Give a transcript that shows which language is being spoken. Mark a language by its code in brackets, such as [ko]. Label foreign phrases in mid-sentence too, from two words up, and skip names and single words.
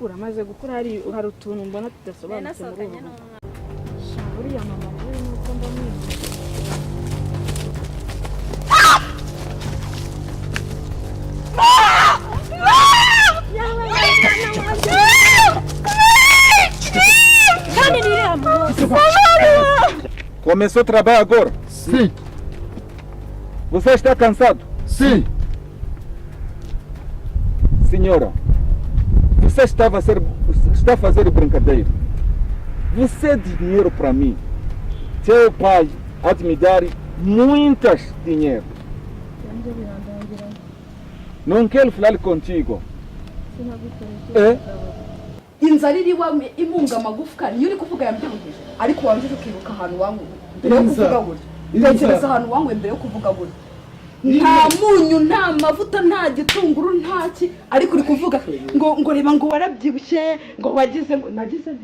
[rw] amaze gukura hari utuntu mbona tudasobanutse muri ubu. Buriya mama rero nuko ndamwiza. [pt] Começou o trabalho agora? Sim. Você está cansado? Sim. Senhora, você está a fazer brincadeira. Você é dinheiro para mim. Seu pai há de me dar muitas dinheiro. Não quero falar contigo. É? [rw] Inzara iriwa imunga magufwa niyo uri kuvuga yambyebuhije ariko wanje ukibuka ahantu wangu mbere yo kuvuga gutyo ntekereza ahantu wangu mbere yo kuvuga gutyo nta munyu nta mavuta nta gitunguru ntaki ariko uri kuvuga ngo reba ngo warabyibushye ngo wagize ngo nagize nte